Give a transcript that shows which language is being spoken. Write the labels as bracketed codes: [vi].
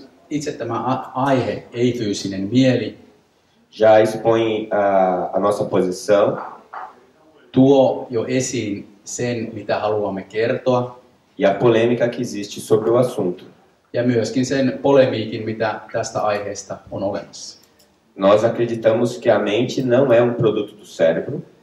[fi] Itse tämä aihe, ei-fyysinen mieli, [pt] já expõe a nossa posição [fi] tuo jo esiin sen, mitä haluamme kertoa, [pt] e a polêmica que existe sobre o assunto. [fi] ja myöskin sen polemiikin, mitä tästä aiheesta on olemassa. [pt] Nós acreditamos que a mente não é um produto do cérebro,